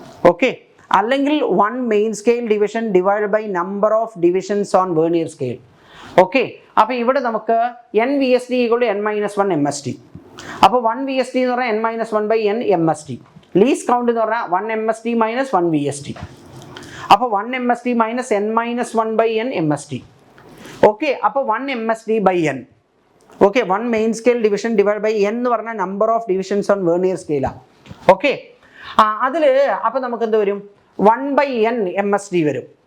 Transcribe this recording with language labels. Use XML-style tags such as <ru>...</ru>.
<en>Okay, അല്ലെങ്കിൽ 1 main scale division divide by number of divisions on vernier scale.</en> <ml>Okay, അപ്പോൾ ഇവിടെ നമുക്ക് n VSD = n-1 MSD. അപ്പോൾ 1 VSD എന്ന് പറഞ്ഞാൽ n-1/n MSD. ലീസ്റ്റ് കൗണ്ട് എന്ന് പറഞ്ഞാൽ 1 MSD - 1 VSD. അപ്പോൾ 1 MSD - n-1/n MSD. ഓക്കെ, അപ്പോൾ 1 MSD/n. Okay, 1 main scale division divide by n എന്ന് പറഞ്ഞാൽ number of divisions on vernier സ്കെയിലാണ്. Okay, അതിൽ അപ്പോൾ നമുക്ക് എന്ത് വരും, 1/n MSD വരും.</ml>